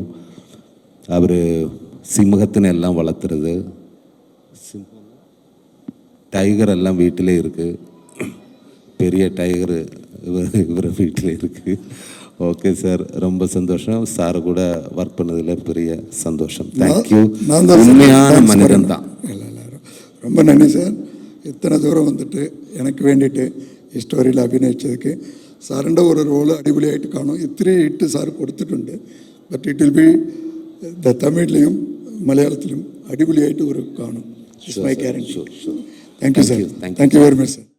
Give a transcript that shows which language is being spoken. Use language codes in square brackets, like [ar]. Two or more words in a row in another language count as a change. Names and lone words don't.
[ta] அவர் சிம்மகத்தினை எல்லாம் வளர்த்துறது, டைகர் எல்லாம் வீட்டிலே இருக்குது. பெரிய டைகரு இவர் வீட்டில் இருக்குது. ஓகே சார், ரொம்ப சந்தோஷம். சார் கூட ஒர்க் பண்ணதில் பெரிய சந்தோஷம். தேங்க்யூ. உண்மையான மனிதன் தான். ரொம்ப நன்றி சார். [ml] ഇത്തന ദൂരം വന്നിട്ട് എനിക്ക് വേണ്ടിയിട്ട് ഈ സ്റ്റോറിയിൽ അഭിനയിച്ചതൊക്കെ സാറിൻ്റെ ഒരു റോള് അടിപൊളിയായിട്ട് കാണും. ഇത്തിരി ഇട്ട് സാർ കൊടുത്തിട്ടുണ്ട്. [en] but it will be [ml] തമിഴിലും മലയാളത്തിലും അടിപൊളിയായിട്ട് ഒരു കാണും. [en] it's my guarantee. thank you sir. thank you very much sir.